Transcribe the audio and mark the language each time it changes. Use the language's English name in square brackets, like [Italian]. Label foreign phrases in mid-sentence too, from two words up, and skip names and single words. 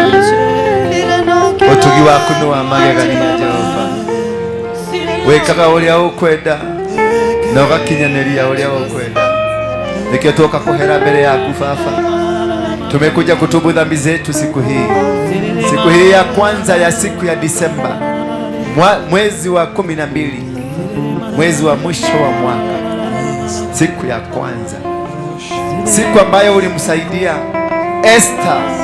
[Kikuyu] ũtugi waku nĩ wa magegania Jehova wĩkaga ũrĩa ũkwenda na ũgakinyanĩria ũrĩa ũkwenda nikio tuoka kuhera mbele yaku [Swahili] Baba tumekuja kutubu dhambi zetu siku hii ya kwanza ya siku ya Disemba mwezi wa 12 mwezi wa mwisho wa mwaka siku ya kwanza siku ambayo ulimsaidia Esta